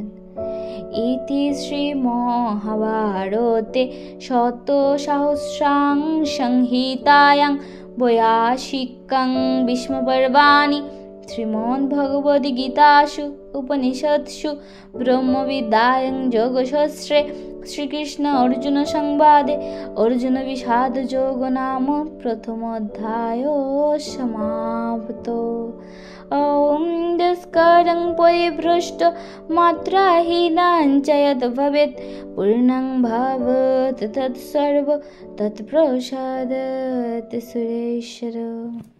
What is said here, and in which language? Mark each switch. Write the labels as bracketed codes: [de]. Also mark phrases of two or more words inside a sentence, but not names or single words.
[sa] ইতি শ্রীমহাভারতে শতসহস্রাং সংহিতায়াং বৈয়াসিকং ভীষ্মপর্বাণি শ্রীমদ্ভগবদ্গীতাসু উপনিষৎসু ব্রহ্মবিদ্যায়াং যোগশাস্ত্রে শ্রীকৃষ্ণ অর্জুন সংবাদে অর্জুন বিষাদ যোগ নাম প্রথম অধ্যায় সমাপ্ত। ওম দুষ্করং পরিভ্রষ্ট মাত্রাহীনাং চ যদ ভবেৎ পূর্ণং ভবত তৎসর্ব তৎপ্রসাদাৎ সুরেশ্বর।